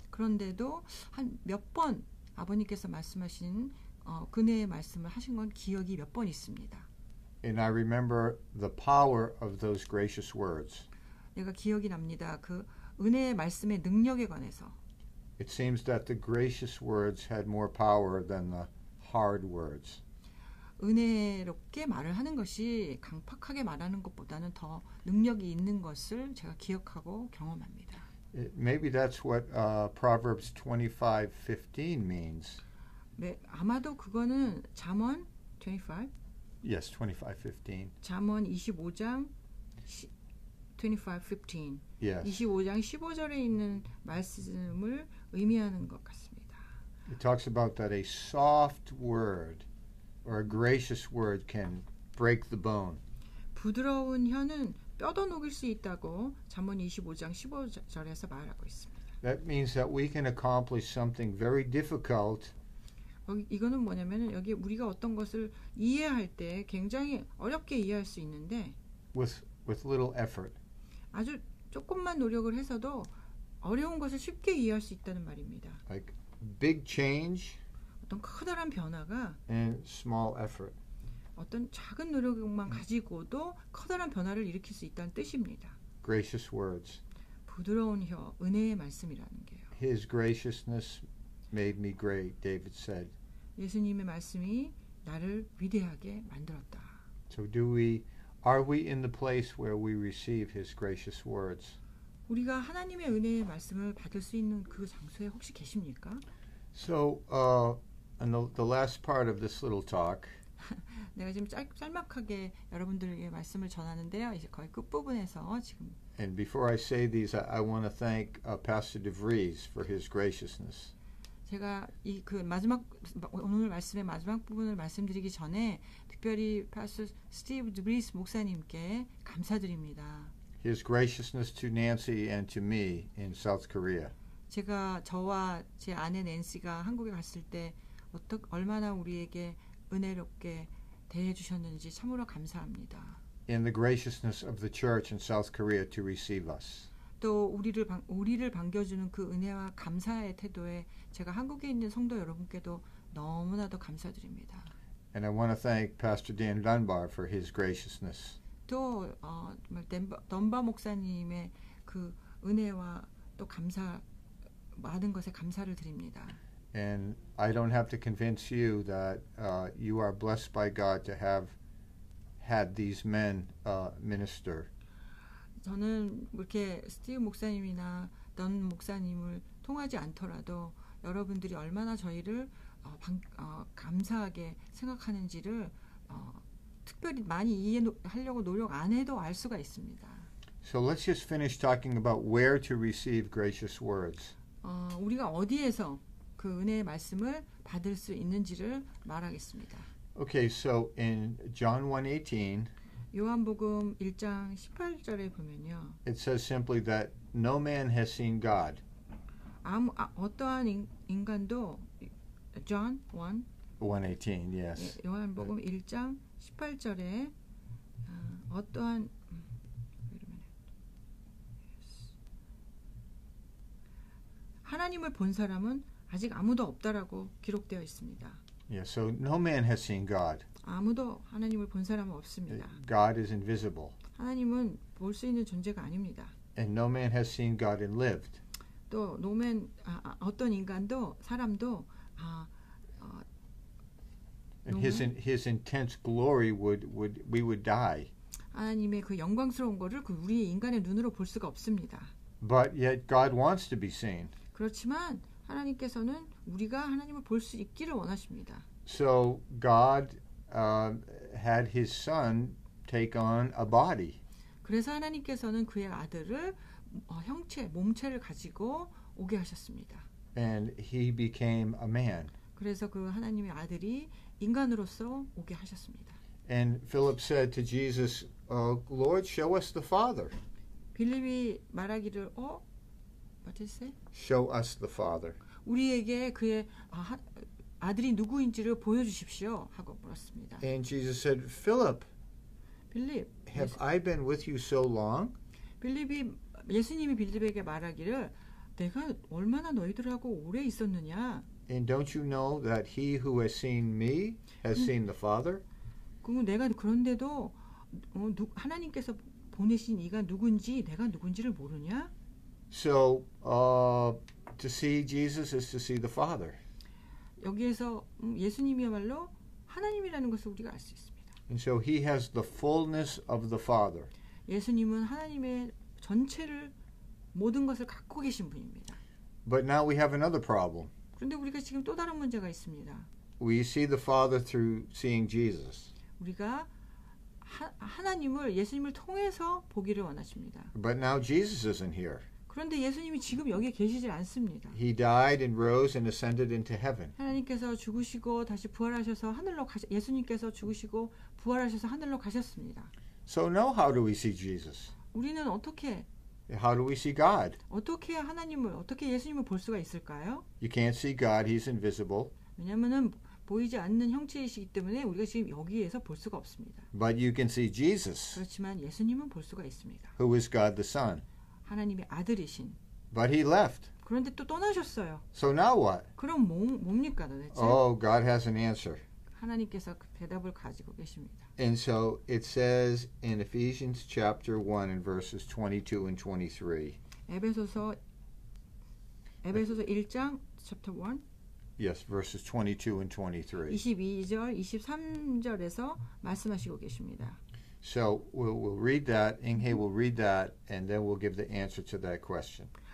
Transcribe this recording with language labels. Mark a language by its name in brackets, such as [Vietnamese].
[Korean] 그런데도 한 몇 번 아버님께서 말씀하신 은혜의 말씀을 하신 건 기억이 몇 번 있습니다. [English] And I remember the power of those gracious words. [Korean] 내가 기억이 납니다. 그 은혜의 말씀의 능력에 관해서. [English] It seems that the gracious words had more power than the hard words. [Korean] 은혜롭게 말을 하는 것이 강팍하게 말하는 것보다는 더 능력이 있는 것을 제가 기억하고 경험합니다. [English] Maybe that's what Proverbs 25:15 means. [Korean] 네, 아마도 그거는 잠언 25? [English] Yes, 25:15. [Korean] 잠언 25장 25:15. [English] Yes. [Korean] 25장 15절에 있는 말씀을 의미하는 것 같습니다. [English] It talks about that a soft word or a gracious word can break the bone. [Korean] 부드러운 혀는 뼈도 녹일 수 있다고 잠언 25장 15절에서 말하고 있습니다. [English] That means that we can accomplish something very difficult. [Korean] 이거는 뭐냐면 여기 우리가 어떤 것을 이해할 때 굉장히 어렵게 이해할 수 있는데 [English] with little effort. [Korean] 아주 조금만 노력을 해서도 어려운 것을 쉽게 이해할 수 있다는 말입니다. [English] Like big change [Korean] 어떤 커다란 변화가 [English] and small effort. [Korean] 어떤 작은 노력만 가지고도 커다란 변화를 일으킬 수 있다는 뜻입니다. [English] Gracious words. [Korean] 부드러운 혀, 은혜의 말씀이라는 게요. [English] His graciousness made me great, David said. [Korean] 예수님의 말씀이 나를 위대하게 만들었다. [English] So are we in the place where we receive his gracious words? [Korean] 우리가 하나님의 은혜의 말씀을 받을 수 있는 그 장소에 혹시 계십니까? [English] So, in the last part of this little talk, [Korean] 내가 지금 짤막하게 여러분들에게 말씀을 전하는데요. 이제 거의 끝부분에서 지금 [English] and before I say these, I want to thank Pastor DeVries for his graciousness. [Korean] 제가 이 그 마지막 오늘 말씀의 마지막 부분을 말씀드리기 전에 특별히 파스터 스티브 드브리스 목사님께 감사드립니다. [English] His graciousness to Nancy and to me in South Korea. [Korean] 제가 저와 제 아내 낸시가 한국에 갔을 때 얼마나 우리에게 은혜롭게 대해 주셨는지 참으로 감사합니다. [English] In the graciousness of the church in South Korea to receive us. [Korean] 또 우리를 반겨주는 그 은혜와 감사의 태도에 제가 한국에 있는 성도 여러분께도 너무나도 감사드립니다. [English] And I want to thank Pastor Dan Dunbar for his graciousness. [Korean] 또 던바 목사님의 그 은혜와 또 감사 많은 것에 감사를 드립니다. [English] And I don't have to convince you that you are blessed by God to have had these men minister. [Korean] 저는 이렇게 스티브 목사님이나 던 목사님을 통하지 않더라도 여러분들이 얼마나 저희를 감사하게 생각하는지를 특별히 많이 이해하려고 노력 안 해도 알 수가 있습니다. [English] So let's just finish talking about where to receive gracious words. [Korean] 우리가 어디에서 그 은혜의 말씀을 받을 수 있는지를 말하겠습니다. [English] Okay, so in John 1:18, [Korean] 요한복음 1장 18절에 보면요. [English] it says simply that no man has seen God. [Korean] 어떠한 인간도 John [English] 1:18, yes. [Korean] 요한복음 1장 18절에 어떠한 하나님을 본 사람은 아직 아무도 없다라고 기록되어 있습니다. [English] Yeah, so no man has seen God. [Korean] 아무도 하나님을 본 사람은 없습니다. [English] God is invisible. [Korean] 하나님은 볼 수 있는 존재가 아닙니다. [English] And no man has seen God and lived. [Korean] 또 어떤 인간도 사람도 [English] And his intense glory we would die. [Korean] 하나님의 그 영광스러운 거를 우리의 인간의 눈으로 볼 수가 없습니다. [English] But yet God wants to be seen. [Korean] 그렇지만 하나님께서는 우리가 하나님을 볼 수 있기를 원하십니다. [English] So God had his son take on a body. [Korean] 그래서 하나님께서는 그의 아들을 몸체를 가지고 오게 하셨습니다. [English] And he became a man. [Korean] 그래서 그 하나님의 아들이 인간으로서 오게 하셨습니다. [English] And Philip said to Jesus, Lord, show us the Father. [Korean] 빌립이 말하기를 [English] what did he say? Show us the Father. [Korean] 우리에게 그의 아들이 누구인지를 보여주십시오 하고 물었습니다. [English] And Jesus said, Philip, [Korean] 빌립, [English] have I been with you so long? [Korean] 예수님이 빌립에게 말하기를 내가 얼마나 너희들하고 오래 있었느냐? [English] And don't you know that he who has seen me has seen the Father? [Korean] 내가 그런데도 하나님께서 보내신 이가 누군지 내가 누군지를 모르냐? [English] So to see Jesus is to see the Father. [Korean] 여기에서 예수님이야말로 하나님이라는 것을 우리가 알 수 있습니다. [English] And so he has the fullness of the Father. [Korean] 예수님은 하나님의 전체를 모든 것을 갖고 계신 분입니다. [English] But now we have another problem. [Korean] 그런데 우리가 지금 또 다른 문제가 있습니다. [English] We see the Father through seeing Jesus. [Korean] 우리가 하나님을 예수님을 통해서 보기를 원하십니다. [English] But now Jesus isn't here. [Korean] 그런데 예수님이 지금 여기에 계시질 않습니다. [English] He died and rose and ascended into heaven. [Korean] 하나님께서 죽으시고 다시 부활하셔서 예수님께서 죽으시고 부활하셔서 하늘로 가셨습니다. [English] So now how do we see Jesus? [Korean] 우리는 [English] How do we see God? [Korean] 어떻게 어떻게 예수님을 볼 수가 있을까요? [English] You can't see God. He's invisible. [Korean] 왜냐하면은 보이지 않는 형체이시기 때문에 우리가 지금 여기에서 볼 수가 없습니다. [English] But you can see Jesus, [Korean] 그렇지만 예수님은 볼 수가 있습니다. [English] who is God the Son. [Korean] 하나님의 아들이신. [English] But he left. [Korean] 그런데 또 떠나셨어요. [English] So now what? [Korean] 그럼 뭡니까 도대체? [English] Oh, God has an answer. [Korean] 하나님께서 그 대답을 가지고 계십니다. [English] And so it says in Ephesians chapter 1 and verses 22 and 23. [Korean] 에베소서 1장 [English] chapter 1 Yes, verses 22 and 23. [Korean] 22절 23절에서 말씀하시고 계십니다. [English] So we'll read that. Inge will read that, and then we'll give the answer to that question.